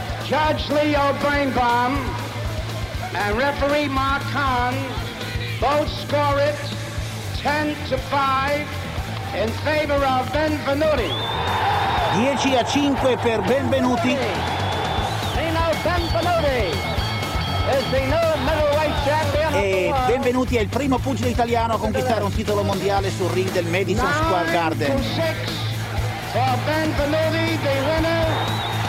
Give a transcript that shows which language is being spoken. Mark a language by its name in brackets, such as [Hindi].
[English] Judge Leo Brainbaum and referee Mark Khan both score it 10 to 5 in favor of Benvenuti. [Italian] 10 a 5 per Benvenuti. [English] Nino Benvenuti is the new middleweight champion. [Italian] E Benvenuti è il primo pugile italiano a conquistare un titolo mondiale sul ring del Madison Square Garden. [English] 9 to 6 for Benvenuti, the winner.